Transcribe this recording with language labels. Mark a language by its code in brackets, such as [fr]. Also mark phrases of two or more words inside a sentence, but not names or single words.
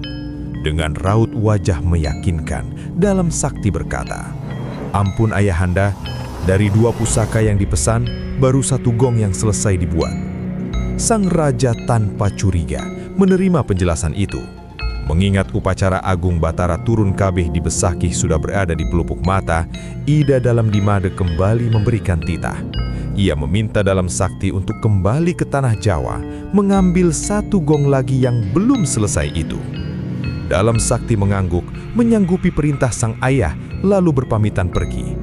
[id] Dengan raut wajah meyakinkan, Dalam Sakti berkata, "Ampun ayahanda, dari 2 pusaka yang dipesan, baru 1 gong yang selesai dibuat." Sang raja tanpa curiga menerima penjelasan itu. Mengingat upacara Agung Batara turun kabeh di Besakih sudah berada di pelupuk mata, Ida Dalam Dimade kembali memberikan titah. Ia meminta Dalam Sakti untuk kembali ke tanah Jawa, mengambil 1 gong lagi yang belum selesai itu. Dalam Sakti mengangguk, menyanggupi perintah sang ayah, lalu berpamitan pergi.